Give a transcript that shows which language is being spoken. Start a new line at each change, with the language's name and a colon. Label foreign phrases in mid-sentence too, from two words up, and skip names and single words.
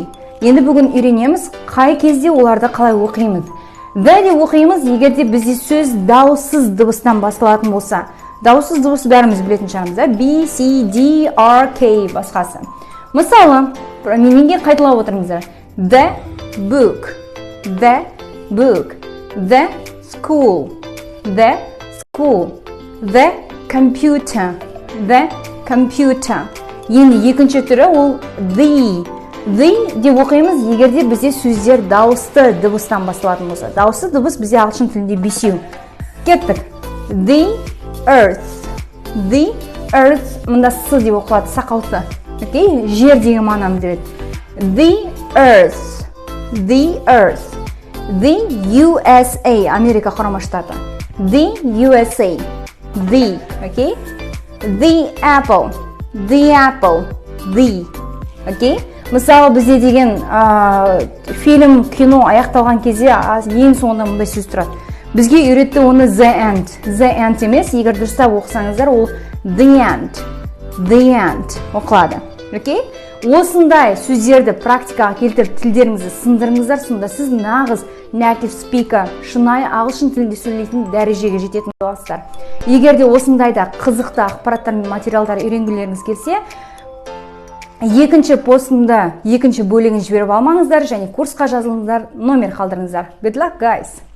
Kazakh: Енді бүгін үйренеміз, қай кезде оларды қалай оқимыз. The де оқимыз, егерде бізде сөз дауыссыз дыбыстан басталатын болса. Дауыссыз дыбыс бәріміз білетін шығармыз, B, C, D, R, K басқасы. Мысалы, мененге қайталап отырыңыздар.
English: The book, the book, the school, the school, the computer, the computer.
Kazakh: Енді екінші түрі ол the. The деп оқимыз, егерде бізде сөздер дауысты дыбыстан басталатын болса. Дауысты дыбыс бізде ағылшын тілінде бесеу. Кеттік.
English: The earth. The earth,
Kazakh: мұнда с деп оқылады, сақаусы. Окей? Жер деген мағынаны береді.
English: The earth. The earth. The USA,
Kazakh: Америка құрама штаты.
English: The USA. The, окей? The apple. The apple. The,
Kazakh: окей? Мысалы, бізде деген фильм, кино аяқталған кезде ең соңында мұндай сөз тұрады. Бізге үйретті оны
English: the end. The end
Kazakh: емес, егер дұрыстап оқысаңыздар, ол the end.
English: The end
Kazakh: оқылады. Окей? Осындай сөздерді практикаға келтіріп тілдеріңізді сындырыңыздар, сонда сіз нағыз
English: native speaker,
Kazakh: шынайы ағылшын тілінде сөйлейтін дәрежеге жететін боласыздар. Егер де осындайда қызықты ақпараттар мен материалдар үйренгілеріңіз келсе, екінші постында екінші бөлігін жіберіп алмаңыздар және курсқа жазылыңыздар, номер қалдырыңыздар.
English: Good luck, guys!